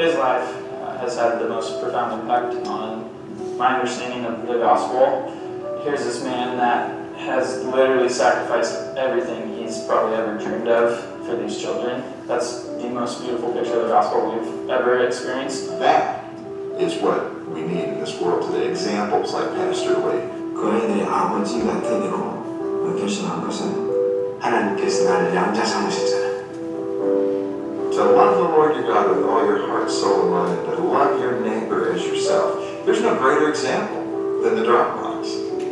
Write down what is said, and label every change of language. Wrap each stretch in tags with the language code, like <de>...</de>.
<en>His life has had the most profound impact on my understanding of the gospel. Here's this man that has literally sacrificed everything he's probably ever dreamed of for these children. That's the most beautiful picture of the gospel we've ever experienced. That is what we need in this world today, examples like Pastor Lee.</en> <ko>그 아이들의 아버지가 되기로 결심한 것은 하나님께서 나를 양자 삼으셨잖아요.</ko> <en>To love the Lord your God with all your heart, soul, and mind, and to love your neighbor as yourself. There's no greater example than the Dropbox.</en>